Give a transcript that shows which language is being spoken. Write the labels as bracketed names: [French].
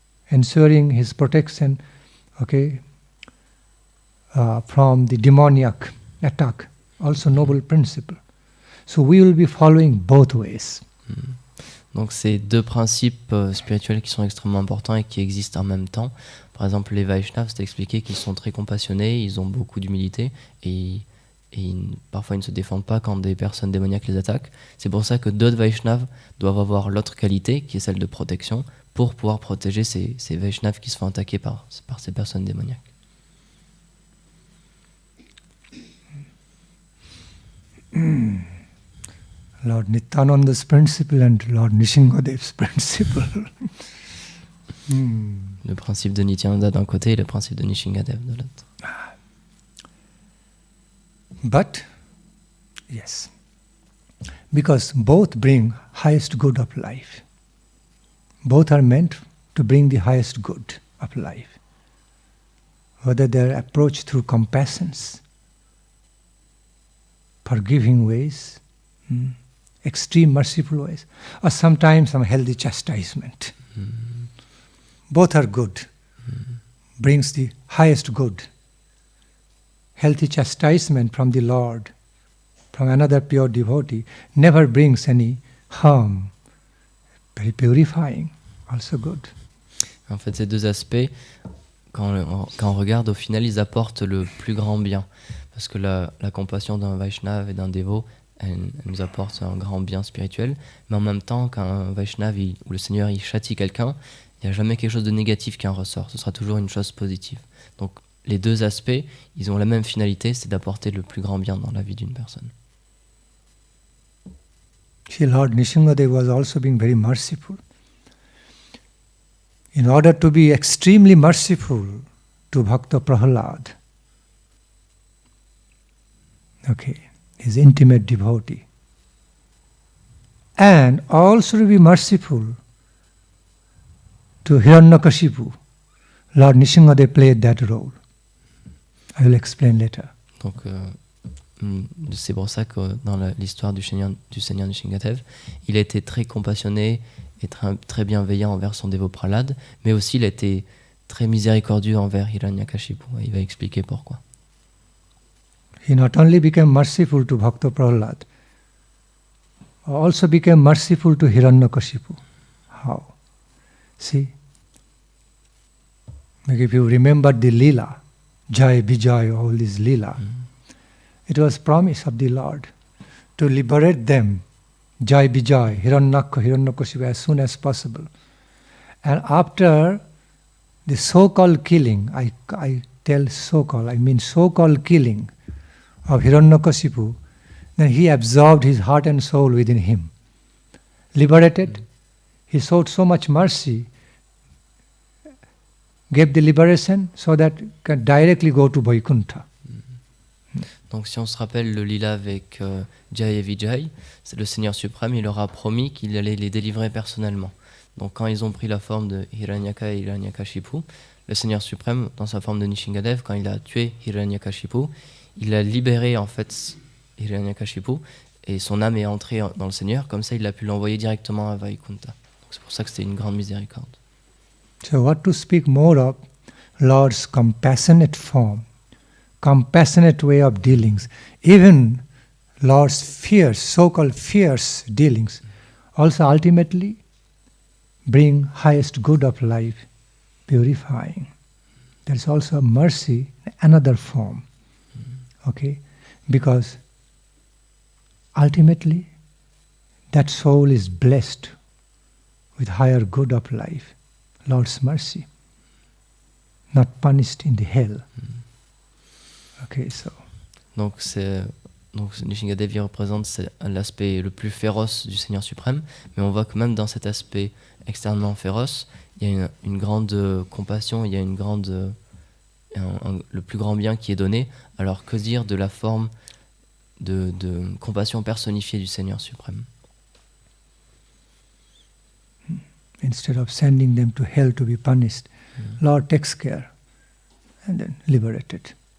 [English] Ensuring his protection, okay, from the demoniac attack, also noble principle. So we will be following both ways. [French] Donc c'est deux principes spirituels qui sont extrêmement importants et qui existent en même temps. Par exemple, les Vaishnavas, c'est expliqué qu'ils sont très compassionnés, ils ont beaucoup d'humilité et parfois ils ne se défendent pas quand des personnes démoniaques les attaquent. C'est pour ça que d'autres Vaishnavas doivent avoir l'autre qualité, qui est celle de protection, pour pouvoir protéger ces Vaishnavas qui se font attaquer par ces personnes démoniaques. [English] Lord Nityananda's principle and Lord Nishingadev's principle. [French] Le principe de Nityananda d'un côté et le principe de Nishingadev de l'autre. [English] But, yes, because both bring highest good of life. Both are meant to bring the highest good of life. Whether they are approached through compassions, forgiving ways, extreme merciful ways, or sometimes some healthy chastisement. Both are good, brings the highest good. Healthy chastisement from the Lord, from another pure devotee, never brings any harm. Very purifying, also good. [French] En fait, ces deux aspects, quand on regarde, au final, ils apportent le plus grand bien. Parce que la compassion d'un Vaishnava et d'un dévot, elle nous apporte un grand bien spirituel. Mais en même temps, quand un Vaishnava ou le Seigneur il châtie quelqu'un, il n'y a jamais quelque chose de négatif qui en ressort. Ce sera toujours une chose positive. Donc, les deux aspects, ils ont la même finalité, c'est d'apporter le plus grand bien dans la vie d'une personne. [English] See, Lord Nishingadev was also being very merciful. In order to be extremely merciful to Bhakta Prahlad, okay, his intimate devotee, and also to be merciful to Hiranyakashipu, Lord Nishingadev played that role. I will explain later. [French] Donc, c'est pour ça que dans l'histoire du Seigneur Nishingadev, il a été très compassionné et très bienveillant envers son dévot Prahlad, mais aussi il a été très miséricordieux envers Hiranyakashipu. Il va expliquer pourquoi. [English] He not only became merciful to Bhakta Prahlad, also became merciful to Hiranyakashipu. How? See? Like if you remember the Leela, Jai Vijay, all this Leela, it was promise of the Lord to liberate them, Jai Vijay, Hiranyaka, Hiranyakashipu, as soon as possible. And after the so-called killing, I tell so-called, I mean so-called killing of Hiranyakashipu, then he absorbed his heart and soul within him. Liberated, he showed so much mercy, gave the liberation so that can directly go to Vaikuntha. [French] Donc si on se rappelle le lila avec Jai et Vijay, c'est le Seigneur suprême, il leur a promis qu'il allait les délivrer personnellement. Donc quand ils ont pris la forme de Hiranyaka et Hiranyakashipu, le Seigneur suprême, dans sa forme de Nishingadev, quand il a tué Hiranyakashipu, il a libéré en fait Hiranyakashipu et son âme est entrée dans le Seigneur, comme ça il a pu l'envoyer directement à Vaikuntha. Donc c'est pour ça que c'était une grande miséricorde. [English] So what to speak more of Lord's compassionate form, compassionate way of dealings, even Lord's fierce, so-called fierce dealings, also ultimately bring highest good of life, purifying. There is also a mercy, another form, okay? Because ultimately that soul is blessed with higher good of life, Lord's mercy, not punished in the hell. Okay, so. [French] Donc Nishingadevi représente l'aspect le plus féroce du Seigneur suprême, mais on voit que même dans cet aspect externement féroce, il y a une grande compassion, il y a une grande, le plus grand bien qui est donné. Alors que dire de la forme de compassion personnifiée du Seigneur suprême? [English] Instead of sending them to hell to be punished, Lord takes care and then liberated.